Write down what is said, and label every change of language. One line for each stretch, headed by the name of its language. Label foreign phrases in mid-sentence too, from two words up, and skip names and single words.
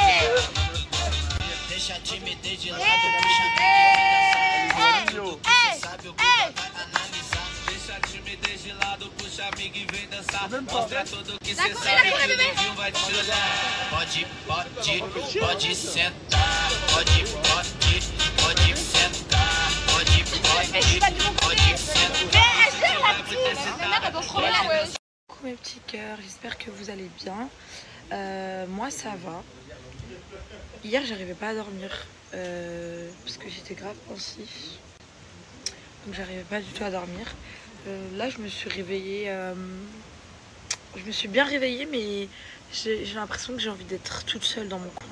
Portuguese: Deixa a timidez de lado, puxa a timidez de lado, puxa amiga e vem dançar. Mostra tudo que cê sabe, que o Livinho vai te olhar. Pode sentar, pode sentar, pode sentar.
French: Coucou mes petits cœurs, j'espère que vous allez bien. Moi ça va. Hier j'arrivais pas à dormir parce que j'étais grave pensif. Donc j'arrivais pas du tout à dormir. Là je me suis réveillée. Je me suis bien réveillée mais j'ai l'impression que j'ai envie d'être toute seule dans mon coin.